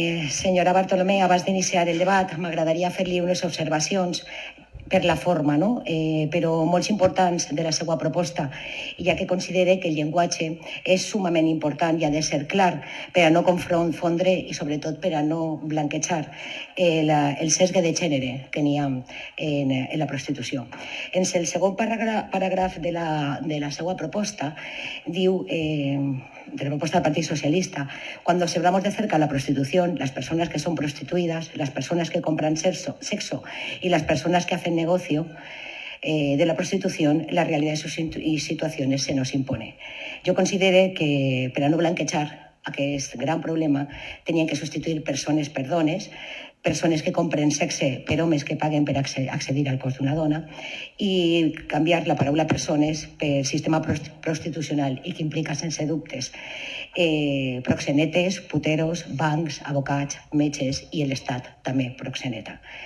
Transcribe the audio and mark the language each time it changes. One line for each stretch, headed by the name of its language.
Catalan: Senyora Bartolomé, abans d'iniciar el debat, m'agradaria fer-li unes observacions per la forma, no? Però molt importants de la seva proposta, ja que considere que el llenguatge és sumament important i ha de ser clar per a no confondre i sobretot per a no blanquejar el sesgue de gènere que n'hi ha en la prostitució. En el segon paràgraf de la seva proposta diu
Spanish: de la propuesta del Partido Socialista, cuando observamos de cerca la prostitución, las personas que son prostituidas, las personas que compran sexo y las personas que hacen negocio de la prostitución, la realidad y situaciones se nos impone.
Catalan: Jo considero que per a no blanquejar aquest gran problema tenien que substituir persones per dones, persones que compren sexe per homes que paguen per accedir al cos d'una dona i canviar la paraula persones per sistema prostitucional i que implica sense dubtes proxenetes, puteros, bancs, advocats, metges i l'Estat també proxeneta.